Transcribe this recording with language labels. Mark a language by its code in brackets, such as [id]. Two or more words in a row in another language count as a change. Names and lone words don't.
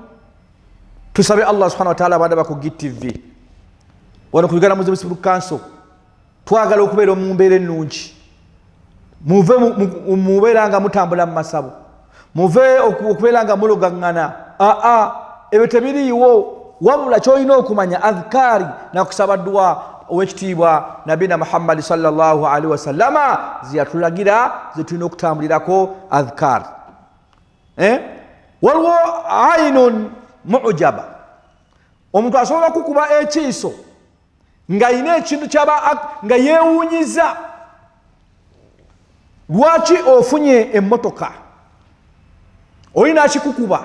[lg] Tusabe Allah [ar] سبحانه وتعالى [lg] abanda baku GTV wano ku Uganda Muslim Council, twagala okubeera mu mbeera ennungi, muve mubeera nga mutambula mu masabo, muve okubeera nga mulogaŋŋana. Ebyo tebiriiwo, wabula kyolina okumanya adhkari na kusaba dua owekitiibwa Nabina Muhammad [ar] صلى الله عليه وسلم [lg] ziyatulagira zetulina okutambulirako adhkari. Waliwo [ar] عين معجبة, [lg] omuntu asobola kukuba ekiiso nga yina ekintu kyaba nga yeewuunyiza. Lwaki ofunye emmotoka olina akikukuba?